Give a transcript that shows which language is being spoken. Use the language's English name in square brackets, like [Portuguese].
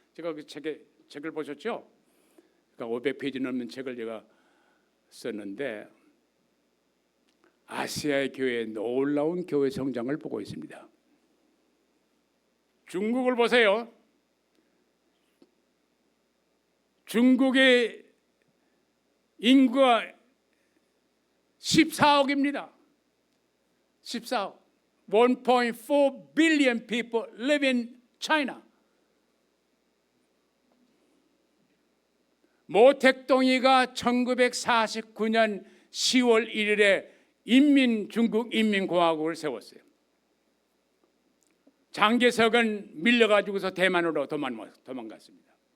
[Korean] 제가 그 책을 보셨죠? 그러니까 500페이지 넘는 책을 제가 썼는데 아시아의 교회의 놀라운 교회 성장을 보고 있습니다. 중국을 보세요. 중국의 인구가 14억입니다. 14억. [English] 1.4 billion people live in China. [Korean] 모택동이가 1949년 10월 1일에 중국 인민공화국을 세웠어요. 장개석은 밀려가지고서 대만으로 도망갔습니다.